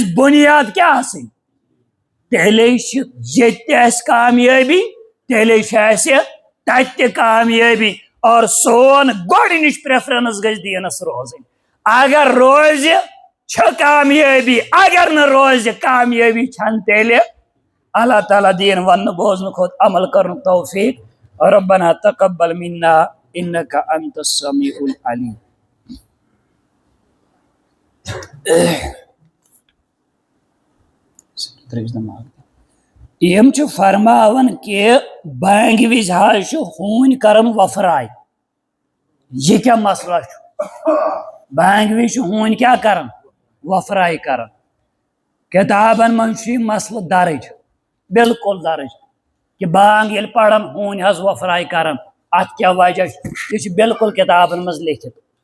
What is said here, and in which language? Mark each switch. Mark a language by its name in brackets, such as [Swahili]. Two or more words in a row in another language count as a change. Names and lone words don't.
[Kashmiri] بُنیاد کیٛاہ آسٕنۍ تیٚلے چھِ ییٚتہِ تہِ اسہِ کامیٲبی تیٚلے چھِ اسہِ تتہِ تہِ کامیٲبی اور سون گۄڈٕنِچ پریفرنس گژھِ دیٖنس روزٕنۍ اگر روزِ چھِ کامیٲبی اگر نہٕ روزِ کامیٲبی چھنہٕ تیٚلہِ اللہ تعالیٰ دِیِن وننہٕ بوزنہٕ کھۄتہٕ عمل کرنُک توفیق [Arabic] ربنا تقبل منا انك انت السميع العليم [Kashmiri] یم چھِ فرماوان کہ بانگہِ وِزِ حظ چھُ ہوٗنۍ کران وۄپھراے یہ کیٛاہ مسئلہ چھُ بانگہِ وِزِ چھُ ہوٗنۍ کیٛاہ کران وۄپھراے کران کِتابن منٛز چھُ یہِ مسلہٕ درٕج بالکل درٕج کہ بانگ ییٚلہِ پران ہوٗنۍ حظ وۄپھراے کران اتھ کیٛاہ وجہ چھُ یہِ چھُ بالکل کِتابن منٛز لیکھِتھ